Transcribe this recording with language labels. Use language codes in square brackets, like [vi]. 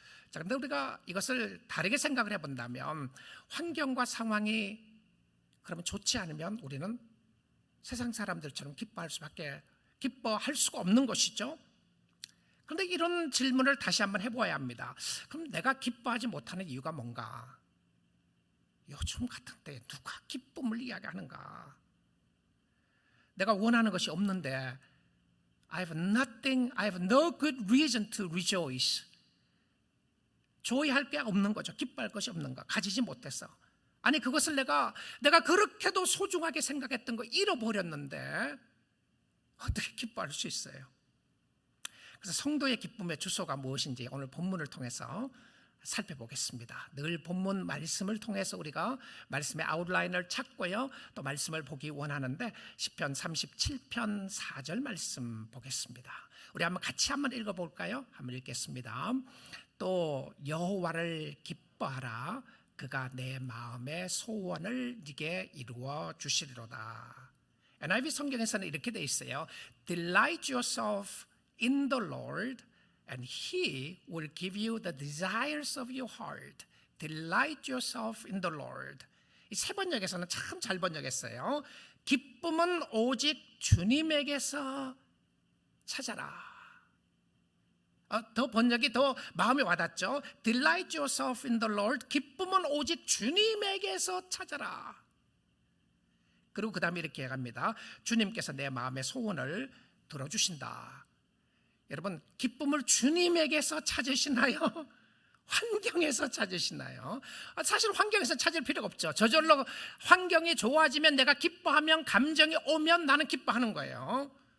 [ko] 자, 그런데 우리가 이것을 다르게 생각을 해본다면 환경과 상황이 그러면 좋지 않으면 우리는 세상 사람들처럼 기뻐할 수가 없는 것이죠. 그런데 이런 질문을 다시 한번 해보아야 합니다. 그럼 내가 기뻐하지 못하는 이유가 뭔가? 요즘 같은 때에 누가 기쁨을 이야기하는가? 내가 원하는 것이 없는데 [en] I have no good reason to rejoice. [ko] 조이할 게 없는 거죠. 기뻐할 것이 없는 거, 가지지 못해서. 아니, 그것을 내가 그렇게도 소중하게 생각했던 거 잃어버렸는데 어떻게 기뻐할 수 있어요? 그래서 성도의 기쁨의 주소가 무엇인지 오늘 본문을 통해서 살펴보겠습니다. 늘 본문 말씀을 통해서 우리가 말씀의 아웃라인을 찾고요, 또 말씀을 보기 원하는데 시편 37편 4절 말씀 보겠습니다. 우리 같이 한번 읽어볼까요? 한번 읽겠습니다. 또 여호와를 기뻐하라, 그가 내 마음의 소원을 네게 이루어 주시리로다. NIV 성경에서는 이렇게 돼 있어요. [en] Delight yourself in the Lord and He will give you the desires of your heart. Delight yourself in the Lord. [ko] 이 세 번역에서는 참 잘 번역했어요. 기쁨은 오직 주님에게서 찾아라. 더 번역이 더 마음에 와닿죠. [en] Delight yourself in the Lord. [ko] 기쁨은 오직 주님에게서 찾아라. 그리고 그 다음에 이렇게 해갑니다. 주님께서 내 마음의 소원을 들어주신다. 여러분, 기쁨을 주님에게서 찾으시나요? 환경에서 찾으시나요? 사실 환경에서 찾을 필요가 없죠. 저절로 환경이 좋아지면, 내가 기뻐하면, 감정이 오면 나는 기뻐하는 거예요.